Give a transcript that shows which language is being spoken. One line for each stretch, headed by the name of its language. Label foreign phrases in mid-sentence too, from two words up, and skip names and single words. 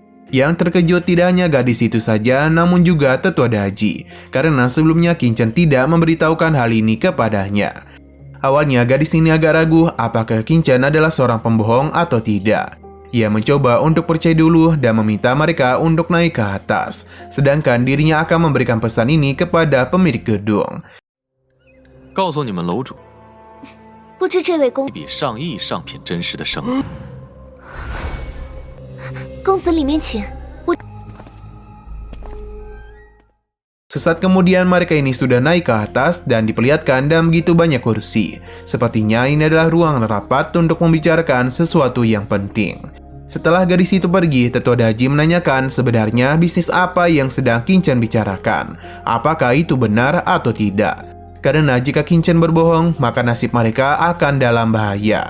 Indonesian: Yang terkejut tidak hanya gadis itu saja, namun juga Tetua Daji, karena sebelumnya Qingchen tidak memberitahukan hal ini kepadanya. Awalnya gadis ini agak ragu apakah Qingchen adalah seorang pembohong atau tidak. Ia mencoba untuk percaya dulu dan meminta mereka untuk naik ke atas, sedangkan dirinya akan memberikan pesan ini kepada pemilik gedung.
Chinese: 告诉你们楼主，不知这位比上亿上品真实的生意。公子里面请。
Indonesian: Sesaat kemudian mereka ini sudah naik ke atas dan diperlihatkan dan begitu banyak kursi. Sepertinya ini adalah ruang rapat untuk membicarakan sesuatu yang penting. Setelah gadis itu pergi, Tetua Daji menanyakan sebenarnya bisnis apa yang sedang Qin Chen bicarakan. Apakah itu benar atau tidak? Karena jika Qin Chen berbohong, maka nasib mereka akan dalam bahaya.